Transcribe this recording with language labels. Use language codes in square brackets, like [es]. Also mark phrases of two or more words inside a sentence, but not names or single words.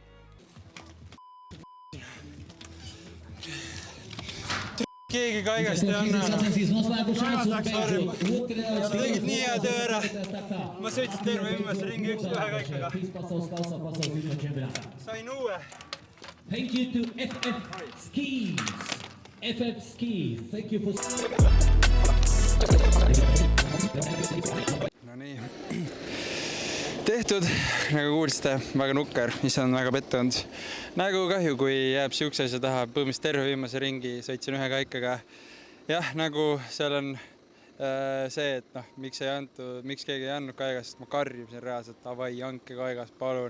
[et] Keegi kaigast ei anna. Sa tegid nii hea töö ära. Ma sõitsin terve viimase ringi ühe kaikaga. Sain uue. [en] Thank you to FF Skis. FF Skis. Thank you for... [et] No nii. Tehtud, nagu kuulsite, väga nukker, mis on väga pettunud. Nagu kahju, kui jääb siukse asja taha, põhimõtteliselt terve viimase ringi sõitsin ühe kaikaga. Jah, nagu seal on see, et miks keegi ei andnud kaigast, ma karjusin reaalselt, avai, andke kaigast, palun.